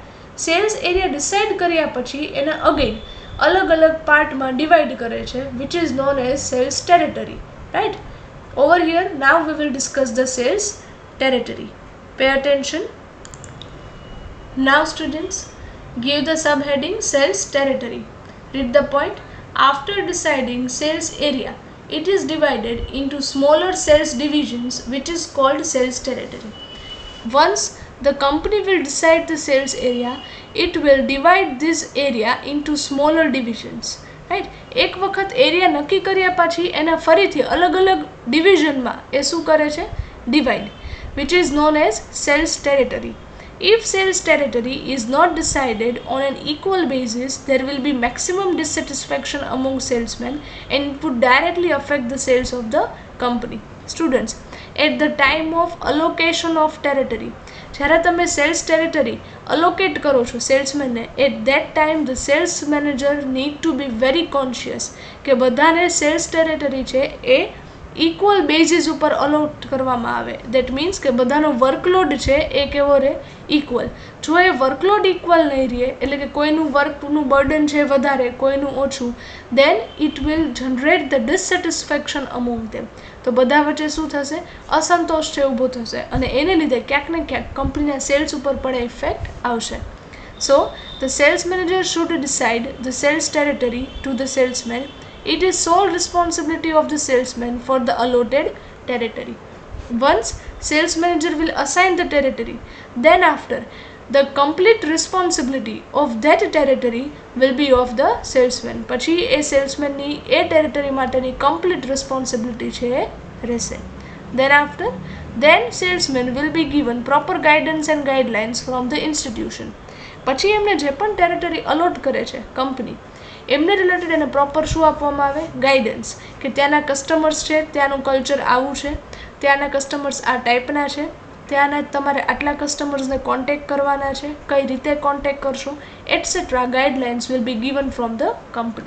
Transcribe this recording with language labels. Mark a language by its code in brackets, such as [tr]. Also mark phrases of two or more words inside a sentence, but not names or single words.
[en] sales area decide [gu] કર્યા પછી એને [en] અગેન [gu] અલગ અલગ પાર્ટમાં [en] ડિવાઈડ [gu] કરે છે, [en] which is known as sales territory, right. Over here now we will discuss the sales territory. Pay attention. Now students, give the subheading sales territory. Read the point. After deciding sales area, it is divided into smaller sales divisions, which is called sales territory. Once the company will decide the sales area, it will divide this area into smaller divisions, right. [gu] એક વખત એરિયા નક્કી કર્યા પછી એના ફરીથી અલગ અલગ ડિવિઝનમાં એ શું કરે છે, ડિવાઈડ, [en] which is known as sales territory. If sales territory is not decided on an equal basis, there will be maximum dissatisfaction among salesmen and it would directly affect the sales of the company. Students, at the time of allocation of territory, [gu] જ્યારે તમે [en] sales territory allocate [gu] કરો છો [en] સેલ્સમેનને, at that time the sales manager need to be very conscious [gu] કે બધાને [en] sales territory [gu] છે એ [en] equal basis ઉપર અલોટ [gu] કરવામાં આવે. [en] that means [gu] કે બધાનો વર્કલોડ છે એ કેવો રહે, ઇક્વલ. જો એ [en] workload equal [gu] નહીં રહે, એટલે કે કોઈનું વર્કનું બર્ડન છે વધારે, કોઈનું ઓછું, [en] then it will generate the dissatisfaction among them. [gu] તો બધા વચ્ચે શું થશે, અસંતોષ છે ઊભો થશે અને એને લીધે ક્યાંક ને ક્યાંક કંપનીના સેલ્સ ઉપર પણ ઇફેક્ટ આવશે. [en] So the sales manager should decide the sales territory to the salesman. It is sole responsibility of the salesman for the allotted territory. Once sales manager will assign the territory, then after the complete responsibility of that territory will be of the salesman. [gu] પછી એ salesman ની એ territory માટેની [en] complete responsibility [gu] છે એ રહેશે. [en] Then salesman will be given proper guidance and guidelines from the institution. [gu] પછી એમને જે પણ ટેરિટરી અલોટ કરે છે કંપની, એમને રિલેટેડ એને પ્રોપર શું આપવામાં આવે, ગાઈડન્સ, કે ત્યાંના કસ્ટમર્સ છે, ત્યાંનું કલ્ચર આવું છે, ત્યાંના કસ્ટમર્સ આ ટાઈપના છે, ત્યાંના તમારે આટલા કસ્ટમર્સને કોન્ટેક્ટ કરવાના છે, કઈ રીતે કોન્ટેક્ટ કરશો, [en] etcetera guidelines will be given from the company.